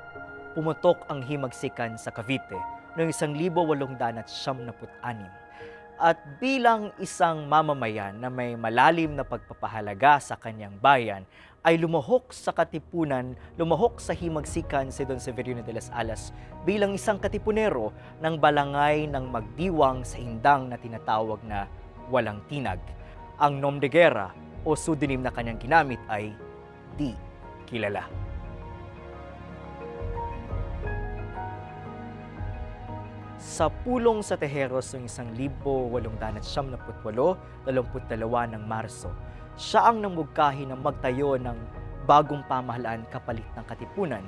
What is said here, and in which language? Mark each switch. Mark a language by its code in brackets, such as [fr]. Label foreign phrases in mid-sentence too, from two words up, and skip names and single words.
[tl] Pumutok ang himagsikan sa Cavite noong 1876. At bilang isang mamamayan na may malalim na pagpapahalaga sa kanyang bayan, ay lumuhok sa katipunan, lumahok sa himagsikan si Don Severino de las Alas bilang isang katipunero ng balangay ng magdiwang sa indang na tinatawag na Walang Tinag. Ang [fr] nom de guerra [tl] o pseudonym na kanyang ginamit ay Di Kilala. Sa pulong sa Tejeros noong 1898, 22 ng Marso, siya ang namugkahi ng magtayo ng bagong pamahalaan kapalit ng katipunan.